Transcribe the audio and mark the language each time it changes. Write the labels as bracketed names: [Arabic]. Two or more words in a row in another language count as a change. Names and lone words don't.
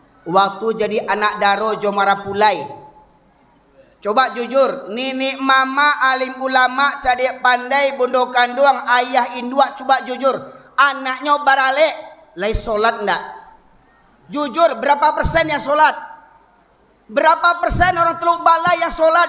[Minangkabau] waktu jadi anak daro Jomara Pulai. Coba jujur, nenek mama alim ulama cadik pandai bondo kanduang ayah indua, coba jujur, anaknya barale lai solat ndak? [Indonesian] Jujur, berapa persen yang solat? Berapa persen orang Teluk Balai yang solat?